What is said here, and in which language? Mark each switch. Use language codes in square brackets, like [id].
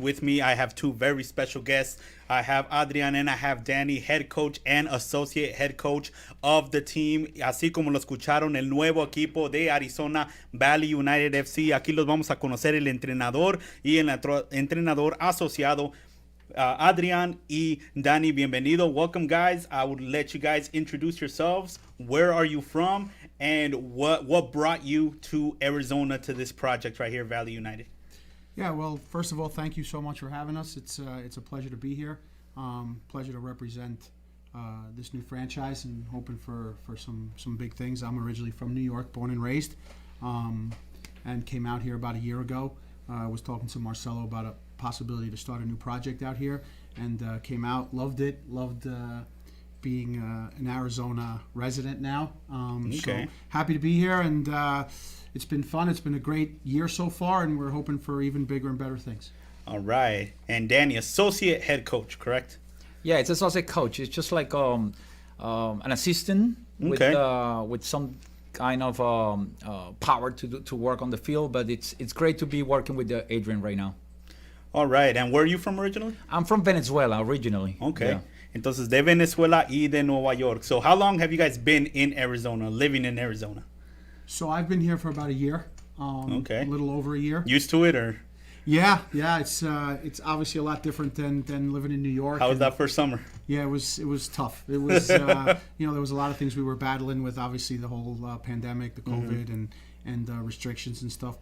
[en] With me, I have two very special guests. I have Adrian and I have Danny, head coach and associate head coach of the team. [es] Así como lo escucharon, el nuevo equipo de Arizona, Valle United FC. Aquí los vamos a conocer el entrenador y el entrenador asociado. Adrian y Danny, bienvenido. [en] Welcome, guys. I would let you guys introduce yourselves. Where are you from? And what brought you to Arizona to this project right here, Valle United? Yeah, well, first of all, thank you so much for having us. It's a pleasure to be here. Pleasure to represent this new franchise and hoping for some big things. I'm originally from New York, born and raised, and came out here about a year ago. I was talking to Marcelo about a possibility to start a new project out here, and came out, loved it, loved being an Arizona resident now. So happy to be here, and it's been fun. It's been a great year so far, and we're hoping for even bigger and better things. All right. And Danny, associate head coach, correct? Yeah, it's associate coach. It's just like an assistant with some kind of power to work on the field, but it's great to be working with Adrian right now. All right. And where are you from originally? I'm from Venezuela originally. Okay. Yeah. [es] Entonces, de Venezuela y de Nueva York. [en] So how long have you guys been in Arizona, living in Arizona? So I've been here for about a year. A little over a year. Used to it, or? Yeah. It's obviously a lot different than living in New York. How was that first summer? Yeah, it was tough. It was there was a lot of things we were battling with. Obviously, the whole pandemic, the COVID, and restrictions and stuff.